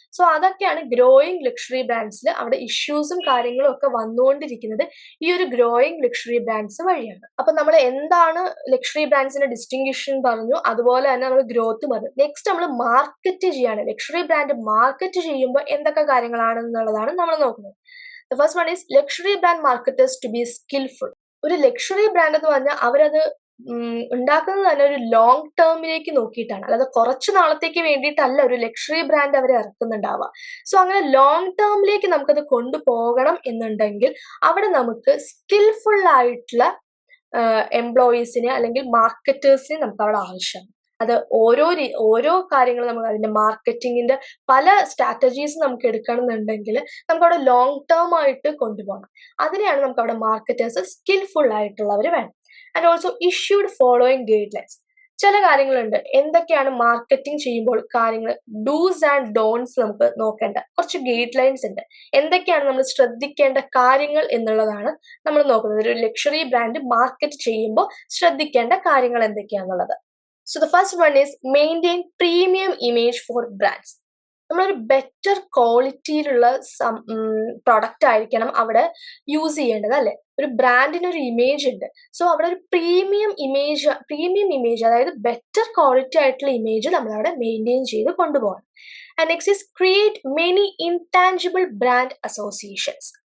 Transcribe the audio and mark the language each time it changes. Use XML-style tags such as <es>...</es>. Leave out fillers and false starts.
<ml>So അതൊക്കെയാണ് growing luxury ബ്രാൻഡ്സിൽ അവിടെ ഇഷ്യൂസും കാര്യങ്ങളും ഒക്കെ വന്നുകൊണ്ടിരിക്കുന്നത് ഈ ഒരു ഗ്രോയിങ് ലക്ഷറി ബ്രാൻഡ്സ് വഴിയാണ്. അപ്പൊ നമ്മൾ എന്താണ് ലക്ഷറി ബ്രാൻഡ്സിന്റെ ഡിസ്റ്റിങ്ഷൻ പറഞ്ഞു, അതുപോലെ തന്നെ നമ്മൾ ഗ്രോത്ത് പറഞ്ഞു. നെക്സ്റ്റ് നമ്മൾ മാർക്കറ്റ് ചെയ്യാണ്. ലക്ഷറി ബ്രാൻഡ് മാർക്കറ്റ് ചെയ്യുമ്പോൾ എന്തൊക്കെ കാര്യങ്ങളാണെന്നുള്ളതാണ് നമ്മൾ നോക്കുന്നത്.</ml> <en>The first one is luxury brand marketers to be skillful.</en> <ml>ഒരു ലക്ഷറി ബ്രാൻഡ് എന്ന് പറഞ്ഞാൽ അവരത് ഉണ്ടാക്കുന്നത് തന്നെ ഒരു ലോങ് ടേമിലേക്ക് നോക്കിയിട്ടാണ്, അല്ലാതെ കുറച്ച് നാളത്തേക്ക് വേണ്ടിയിട്ടല്ല ഒരു ലക്ഷറി ബ്രാൻഡ് അവർ ഇറക്കുന്നുണ്ടാവുക. സോ അങ്ങനെ ലോങ് ടേമിലേക്ക് നമുക്കത് കൊണ്ടുപോകണം എന്നുണ്ടെങ്കിൽ അവിടെ നമുക്ക് സ്കിൽഫുൾ ആയിട്ടുള്ള എംപ്ലോയീസിനെ അല്ലെങ്കിൽ മാർക്കറ്റേഴ്സിനെ നമുക്ക് അവിടെ ആവശ്യമാണ്. അത് ഓരോ കാര്യങ്ങളും നമുക്ക് അതിന്റെ മാർക്കറ്റിങ്ങിന്റെ പല സ്ട്രാറ്റജീസ് നമുക്ക് എടുക്കണമെന്നുണ്ടെങ്കിൽ നമുക്ക് അവിടെ ലോങ് ടേം ആയിട്ട് കൊണ്ടുപോകണം. അതിനെയാണ് നമുക്ക് അവിടെ മാർക്കറ്റേഴ്സ് സ്കിൽഫുൾ ആയിട്ടുള്ളവർ വേണം.</ml> <en>And also issued following guidelines.</en> <ml>ചില കാര്യങ്ങളുണ്ട്. എന്തൊക്കെയാണ് മാർക്കറ്റിംഗ് ചെയ്യുമ്പോൾ കാര്യങ്ങൾ, ഡൂസ് ആൻഡ് ഡോൺസ് നമുക്ക് നോക്കേണ്ട കുറച്ച് ഗൈഡ് ലൈൻസ് ഉണ്ട്. എന്തൊക്കെയാണ് നമ്മൾ ശ്രദ്ധിക്കേണ്ട കാര്യങ്ങൾ എന്നുള്ളതാണ് നമ്മൾ നോക്കുന്നത്. ഒരു ലക്ഷറി ബ്രാൻഡ് മാർക്കറ്റ് ചെയ്യുമ്പോൾ ശ്രദ്ധിക്കേണ്ട കാര്യങ്ങൾ എന്തൊക്കെയാണെന്നുള്ളത്.</ml> <en>So the first one is maintain premium image for brands.</en> <ml>നമ്മളൊരു ബെറ്റർ ക്വാളിറ്റിയിലുള്ള പ്രൊഡക്റ്റ് ആയിരിക്കണം അവിടെ യൂസ് ചെയ്യേണ്ടത്, അല്ലെ? ഒരു ബ്രാൻഡിന് ഒരു ഇമേജ് ഉണ്ട്. സോ അവിടെ ഒരു പ്രീമിയം ഇമേജ് അതായത് ബെറ്റർ ക്വാളിറ്റി ആയിട്ടുള്ള ഇമേജ് നമ്മൾ അവിടെ മെയിൻറ്റെയിൻ ചെയ്ത് കൊണ്ടുപോകണം.</ml> <en>And next is create many intangible brand associations.</en>